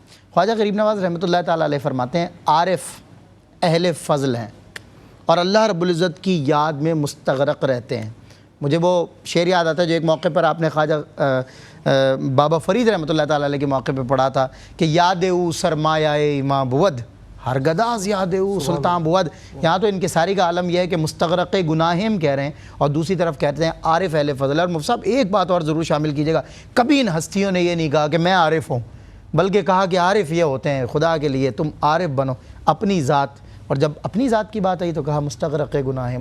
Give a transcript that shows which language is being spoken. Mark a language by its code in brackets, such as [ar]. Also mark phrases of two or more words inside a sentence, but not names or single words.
[ur] خواجہ غریب نواز رحمۃ اللہ تعالیٰ علیہ فرماتے ہیں عارف اہل فضل ہیں اور اللہ رب العزت کی یاد میں مستغرق رہتے ہیں. مجھے وہ شعر یاد آتا ہے جو ایک موقع پر آپ نے خواجہ بابا فرید رحمۃ اللہ تعالیٰ علیہ کے موقع پہ پڑھا تھا کہ [fa] یاد او سرمایہ اماں بود ہر گداز یاد او سلطان بود. [ur] یہاں تو ان کے ساری کا عالم یہ ہے کہ [fa] مستغرق گناہم [ur] کہہ رہے ہیں اور دوسری طرف کہتے ہیں عارف اہل فضل. اور مفتی صاحب ایک بات اور ضرور شامل کیجیے گا، کبھی ان ہستیوں نے یہ نہیں کہا کہ میں عارف ہوں، بلکہ کہا کہ عارف یہ ہوتے ہیں خدا کے لیے تم عارف بنو اپنی ذات. اور جب اپنی ذات کی بات آئی تو کہا [fa] مستغرق گناہم.